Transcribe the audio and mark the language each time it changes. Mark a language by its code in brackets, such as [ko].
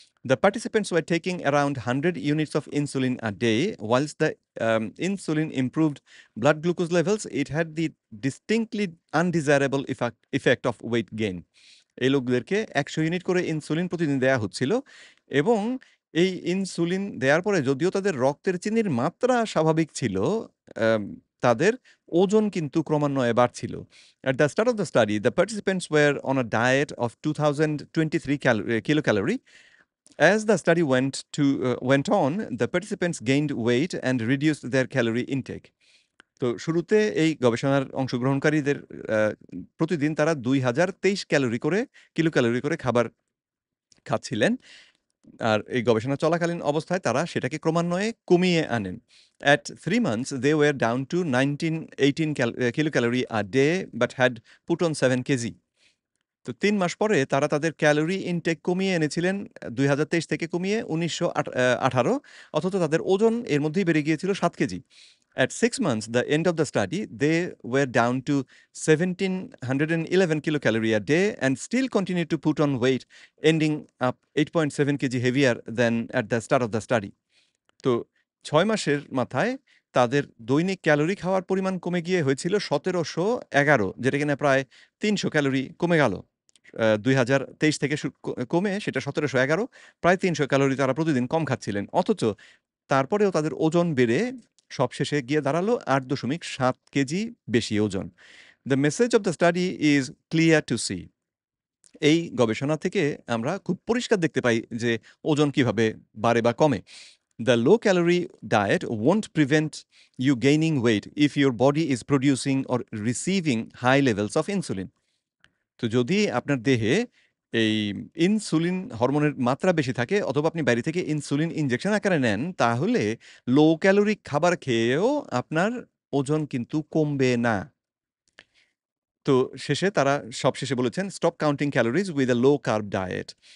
[en] The participants were taking around 100 units of insulin a day. Whilst the insulin improved blood glucose levels, it had the distinctly undesirable effect of weight gain. [bn] এই লোকদেরকে ১০০ unit করে insulin প্রতিদিন দেয়া হচ্ছিল এবং এই insulin দেওয়ার পরে যদিও তাদের রক্তের চিনির মাত্রা স্বাভাবিক ছিল, তাদের ওজন কিন্তু ক্রমান্বয়ে বাড়ছিল। [en] At the start of the study, the participants were on a diet of 2023 kilocalorie. As the study went on, the participants gained weight and reduced their calorie intake. [bn] তো শুরুতে এই গবেষণার অংশগ্রহণকারীদের প্রতিদিন তারা ২০২৩ কিলো ক্যালোরি করে খাবার খাচ্ছিলেন। আর এই গবেষণা চলাকালীন অবস্থায় তারা সেটাকে ক্রমান্বয়ে কমিয়ে আনেন। [en] At 3 months, they were down to 18 kilocalorie a day but had put on 7 KG. [bn] তো ৩ মাস পরে তারা তাদের ক্যালোরি ইনটেক কমিয়ে এনেছিলেন ২০২৩ থেকে কমিয়ে ১৯১৮ অথচ তাদের ওজন এর মধ্যেই বেড়ে গিয়েছিল ৭ KG. [en] At 6 months, the end of the study, they were down to 1,711 kilocalorie a day and still continued to put on weight, ending up 8.7 kg heavier than at the start of the study. [bn] তো ৬ মাসের মাথায় তাদের দৈনিক calorie খাওয়ার পরিমাণ কমে গিয়ে হয়েছিল ১৭১১, যেটা কিনা প্রায় ৩০০ ক্যালোরি কমে গেল। ২০২৩ থেকে কমে সেটা ১৭১১, প্রায় ৩০০ ক্যালোরি তারা প্রতিদিন কম খাচ্ছিলেন। অথচ তারপরেও তাদের ওজন বেড়ে সবশেষে গিয়ে দাঁড়ালো ৮.৭ কেজি বেশি ওজন। [en] The message of the study is clear to see. [bn] এই গবেষণা থেকে আমরা খুব পরিষ্কার দেখতে পাই যে ওজন কিভাবে বাড়ে বা কমে। [en] The low calorie diet won't prevent you gaining weight if your body is producing or receiving high levels of insulin. [bn] তো যদি আপনার দেহে এই ইনসুলিন হরমোনের মাত্রা বেশি থাকে অথবা আপনি বাইরে থেকে ইনসুলিন ইনজেকশন আকারে নেন, তাহলে লো ক্যালোরি খাবার খেয়েও আপনার ওজন কিন্তু কমবে না। তো তারা সবশেষে বলেছেন, [en] Stop counting calories with a low carb diet.